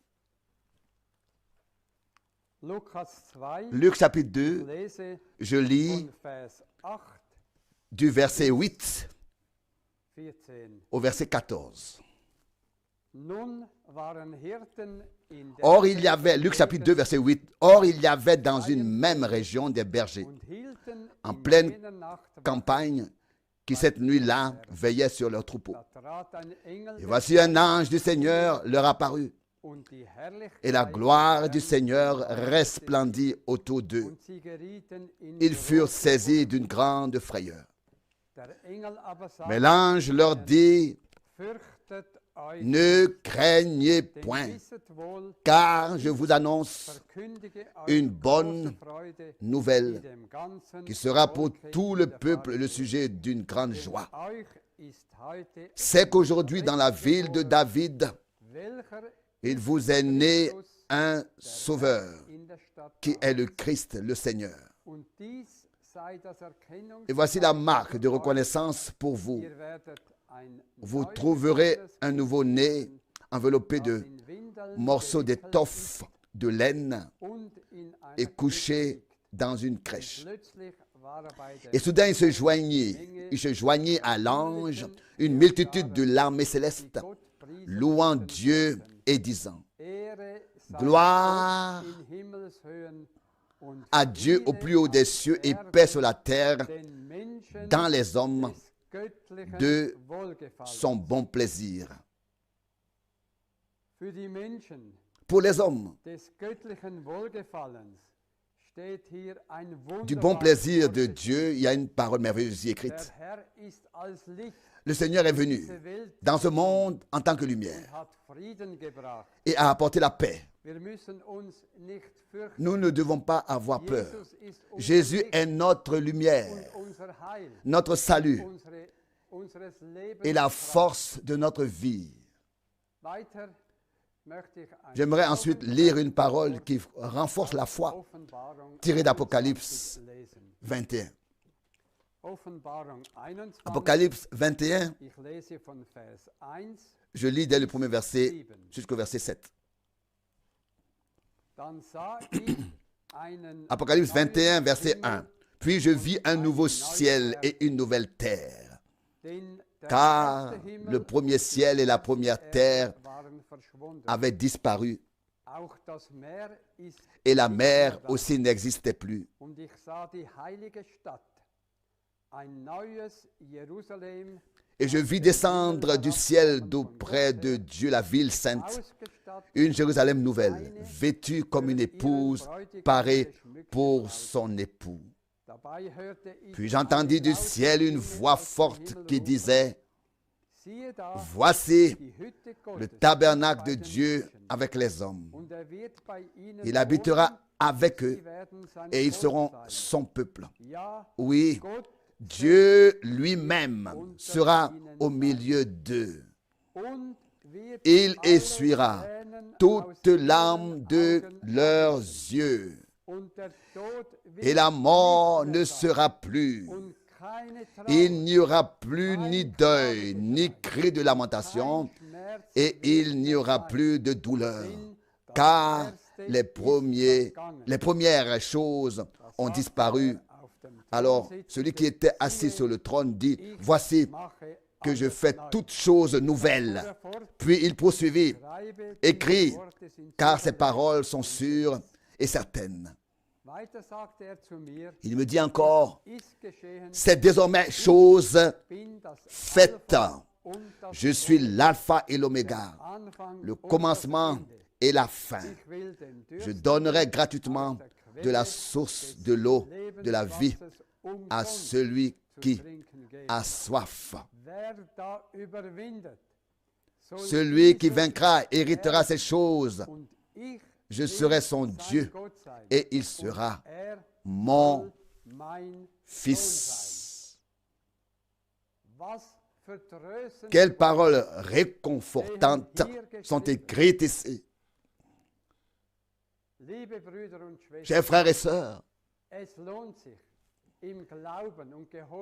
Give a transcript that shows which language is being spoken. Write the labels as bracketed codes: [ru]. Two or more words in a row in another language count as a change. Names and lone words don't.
[de] Lukas 2, [fr] Luc, chapitre 2, [de] lese [fr] je lis [de] von Vers 8, [fr] du verset 8 14. au verset 14. [de] Nun waren Hirten in der [fr] Or, il y avait, Luc chapitre 2, verset 8, or, il y avait dans une même région des bergers [de] und hielten [fr] en [de] in [fr] pleine [de] jener Nacht Wache. [fr] campagne qui cette nuit-là veillaient sur leurs troupeaux. [de] Da trat ein Engel [fr] Et des voici un ange du Seigneur leur apparut, [de] und die Herrlichkeit [fr] et la gloire du [de] des Herrn [fr] Seigneur resplendit autour d'eux. [de] und sie gerieten in [fr] Ils furent [de] große [fr] saisis d'une grande frayeur. [de] Der Engel aber [fr] Mais [de] sagte, [fr] l'ange leur dit, [de] fürchtet euch, [fr] ne craignez [de] denn [fr] point, [de] wisset wohl, [fr] car je vous annonce [de] verkündige [fr] une [de] euch [fr] bonne [de] große Freude, die [fr] nouvelle [de] dem ganzen [fr] qui sera pour [de] Volke [fr] tout le peuple le [de] widerfahren [fr] sujet d'une grande [de] wird. [fr] joie. [de] Euch ist heute [fr] C'est qu'aujourd'hui, dans la ville de David, [de] welcher [fr] il vous est né [de] Christus [fr] un sauveur, [de] in der Stadt [fr] qui est le [de] Davids. [fr] Christ, le Seigneur. [de] Und dies sei das Erkennungszeichen [fr] Et voici la marque de [de] für euch. [fr] reconnaissance pour vous. [de] Ihr werdet ein [fr] Vous [de] neugebordenes [fr] trouverez un [de] Kind [fr] nouveau-né [de] finden, [fr] enveloppé [de] das [fr] de [de] in Windeln [fr] morceaux [de] gewickelt [fr] d'étoffe de laine [de] ist und in einer [fr] et [de] Krippe [fr] couché [de] liegt. [fr] dans une crèche. [de] Plötzlich war bei der [fr] Et soudain, il se joignit à l'ange une multitude de l'armée céleste, [de] Gott priesen [fr] louant [de] und [fr] Dieu [de] lobten. [fr] et disant, [de] Ehre sei [fr] Gloire [de] Gott in Himmelshöhen und [fr] à Dieu au plus haut des cieux et paix sur la terre [de] den Menschen [fr] dans les hommes [de] des göttlichen [fr] de [de] Wohlgefallens. [fr] son bon plaisir. [de] Für die Menschen [fr] Pour les hommes [de] des göttlichen Wohlgefallens steht hier ein [fr] du bon plaisir de [de] wunderbares [fr] Dieu, il y a une parole merveilleuse y [de] Der [fr] écrite. [de] Herr ist als Licht [fr] Le Seigneur est venu [de] diese Welt [fr] dans ce monde en tant que lumière [de] und hat Frieden gebracht. [fr] et a apporté la paix. [de] Wir müssen uns nicht fürchten. [fr] Nous ne devons pas avoir peur. [de] Jesus ist unser [fr] Jésus [de] Licht [fr] est notre lumière, [de] und unser Heil, [fr] notre salut [de] unseres Lebens. [fr] et la force de notre vie. [de] Weiter möchte ich ein [fr] J'aimerais ensuite lire une parole qui renforce la foi, [de] Offenbarung [fr] tirée d'Apocalypse [de] 21 lesen. [fr] 21. [de] Offenbarung 21. [fr] Apocalypse 21, [de] Ich lese von Vers 1. [fr] je lis dès le premier verset jusqu'au verset 7. [de] Dann sah ich einen [fr] Apocalypse 21, [de] neuen [fr] verset [de] Himmel, [fr] 1. Puis je vis un nouveau ciel et une nouvelle terre, [de] denn der [fr] car [de] erste Himmel [fr] le premier ciel et la première terre [de] waren verschwunden. [fr] avaient disparu [de] Auch das Meer ist [fr] et la [de] nicht [fr] mer [de] mehr da. [fr] aussi n'existait plus. [de] Und ich sah die heilige Stadt, ein neues Jerusalem, [fr] Et je vis descendre du ciel d'auprès de Dieu la ville sainte, [de] ausgestattet [fr] une Jérusalem nouvelle, vêtue comme une épouse parée pour son époux. [de] Dabei hörte ich [fr] Puis j'entendis du [de] eine laute [fr] ciel une [de] Stimme [fr] voix [de] aus dem [fr] forte [de] Himmel [fr] qui [de] rufen, [fr] disait, [de] siehe da, [fr] voici [de] die Hütte [fr] le [de] Gottes [fr] tabernacle [de] bei [fr] de [de] den [fr] Dieu [de] Menschen. [fr] avec les hommes. [de] Und wird bei ihnen [fr] Il habitera [de] wohnen, [fr] avec eux [de] sie werden sein [fr] et ils [de] Volk [fr] seront [de] sein. [fr] son peuple. [de] Ja, [fr] Oui, [de] Gott [fr] Dieu lui-même sera au milieu d'eux. [de] und wird [fr] Il [de] alle [fr] essuiera [de] Tränen aus [fr] toute [de] ihren [fr] larme de [de] Augen [fr] leurs [de] abwischen. [fr] yeux. [de] Und der Tod wird [fr] Et la mort [de] nicht mehr [fr] ne [de] sein. [fr] sera plus. [de] Und keine Trauer, [fr] Il n'y aura plus ni deuil, ni cri de lamentation, [de] kein Schmerz [fr] et [de] wird [fr] il n'y [de] mehr [fr] aura [de] sein. [fr] plus de douleur. [de] Denn das [fr] Car [de] Erste [fr] les [de] ist vergangen. [fr] premières choses [de] Da [fr] ont [de] sagte [fr] disparu. [de] er auf dem [fr] Alors, [de] Thron [fr] celui qui [de] sitzende, [fr] était assis [de] siehe, [fr] sur le trône dit, [de] ich [fr] voici [de] mache [fr] que je [de] alles [fr] fais [de] neu. [fr] toutes choses [de] Fuhr [fr] nouvelles. [de] er fort, [fr] Puis il poursuivit, [de] schreibe, [fr] écris, [de] diese Worte sind [fr] car [de] sicher [fr] ces paroles [de] wahr [fr] sont [de] und [fr] sûres et certaines. [de] Weiter sagte er zu mir, [fr] Il me dit encore, [de] ist geschehen, [fr] c'est désormais chose [de] bin das [fr] faite. [de] Alpha und das [fr] Je suis [de] Omega, [fr] l'alpha et [de] der [fr] l'oméga, [de] Anfang [fr] le [de] und das [fr] commencement [de] Ende. [fr] et la fin. [de] Ich will den [fr] Je [de] Dürstenden [fr] donnerai [de] aus [fr] gratuitement [de] der [fr] de la [de] Quelle [fr] source [de] des [fr] de l'eau de la vie [de] Lebenswassers [fr] à [de] umsonst [fr] celui [de] zu [fr] qui [de] trinken geben. [fr] a soif. [de] Wer da überwindet, soll [fr] Celui qui [de] dieser [fr] vaincra héritera [de] erben. [fr] ces choses. [de] Und ich [fr] Je [de] will [fr] serai son [de] sein [fr] Dieu [de] Gott sein. [fr] et il [de] Und [fr] sera [de] er [fr] mon [de] soll mein Sohn sein. [fr] fils. [de] Was vertröstende [fr] Quelles [de] Worte [fr] paroles réconfortantes sont écrites ici. [de] Liebe Brüder und Schwestern, [fr] Chers frères et sœurs, [de] es lohnt sich, im Glauben und Gehorsam